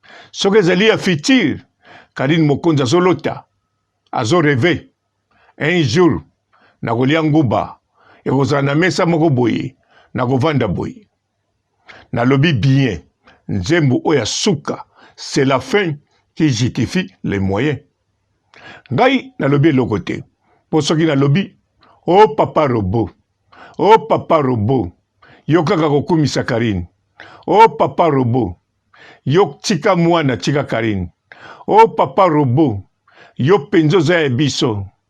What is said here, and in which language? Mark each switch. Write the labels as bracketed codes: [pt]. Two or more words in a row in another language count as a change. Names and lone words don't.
[ln] Soki ezali ya futur, Karine Mokonzi azolota, azoreve. Un jour, nakolia nguba, ekozala na mesa moko boye, nakovanda boye. Nalobi bien, nzembo oyo ya suka, [fr] c'est la fin qui justifie les moyens. [ln] Ngai, nalobi eloko te. Po soki nalobi, oh papa robot, oh papa robot, yo kaka kokumisa Karine. Oh papa robot, Yo tika mwana, tika Karine. Oh papa Robo, yo penzo za ya biso.